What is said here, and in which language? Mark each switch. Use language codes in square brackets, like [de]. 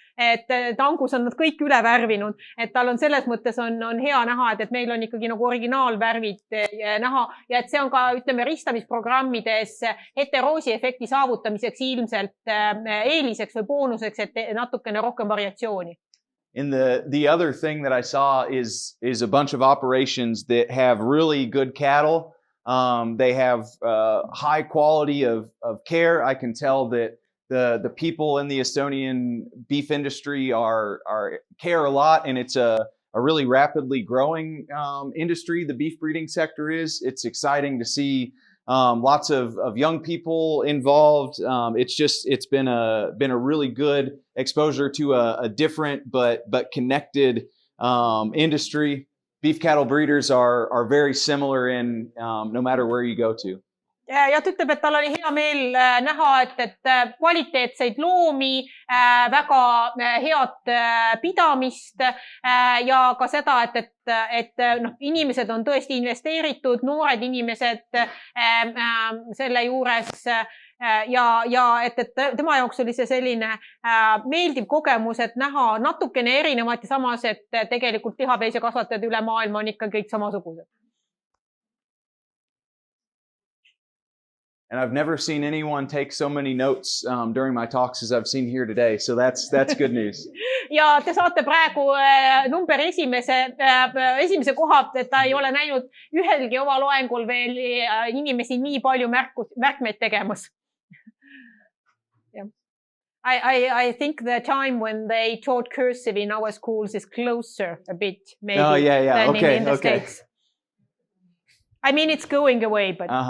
[et] Et Angus on nad kõik üle värvinud, et tal on selles mõttes on hea näha, et meil on ikkagi nagu originaalvärvid näha ja et see on ka, ütleme, ristamisprogrammides heteroosi efekti saavutamiseks ilmselt eeliseks või boonuseks, et natukene rohkem variatsiooni. [en] And the other thing that I saw is a bunch of operations that have really good cattle. They have high quality of care. I can tell that the people in the Estonian beef industry are care a lot, and it's a really rapidly growing industry. The beef breeding sector is. It's exciting to see lots of young people involved. It's been a really good exposure to a different but connected industry. Beef cattle breeders are very similar in no matter where you go to. [et] Ja ta ütleb, et tal oli hea meel näha, et kvaliteetseid loomi, väga head pidamist ja ka seda, et inimesed on tõesti investeeritud, noored inimesed selle juures ja et tema jaoks oli see selline meeldiv kogemus, et näha natukene erinevat ja samas, et tegelikult lihaveisekasvatajad üle maailma on ikka kõik samasugused. [en] And I've never seen anyone take so many notes during my talks as I've seen here today. So that's good news. [et] Ja te saate praegu number esimese koha, et ta ei ole näinud ühelgi oma loengul veel inimesi nii palju märkmeid tegemas. [en] Yeah. I think the time when they taught cursive in our schools is closer a bit maybe than in the States. I mean, it's going away, but...